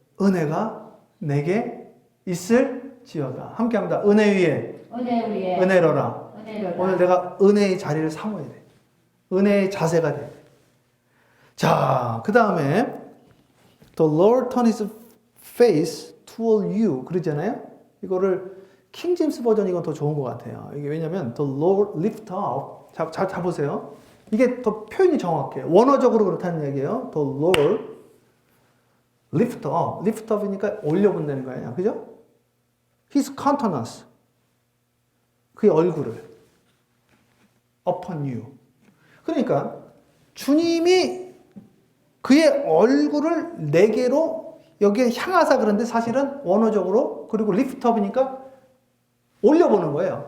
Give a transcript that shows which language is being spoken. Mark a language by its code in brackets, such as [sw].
[ko] 은혜가 내게 있을지어다. 함께 합니다. 은혜 위에 은혜 위에 은혜로라. 은혜로다. 오늘 내가 은혜의 자리를 삼아야 돼. 은혜의 자세가 돼. 자, 그 다음에 [en] The Lord turn His face toward you. [ko] 그러잖아요. 이거를 킹제임스 버전 이건 더 좋은 것 같아요. 이게 왜냐면 [en] The Lord lift up. [ko] 자 보세요. 이게 더 표현이 정확해요. 원어적으로 그렇다는 얘기예요. [en] The Lord lift up. [ko] lift up이니까 올려본다는 거예요. 그죠? [en] His countenance. [ko] 그의 얼굴을 [en] upon you. [ko] 그러니까 주님이 그의 얼굴을 내게로 여기에 향하사 그런데 사실은 원어적으로 그리고 lift up이니까 올려보는 거예요.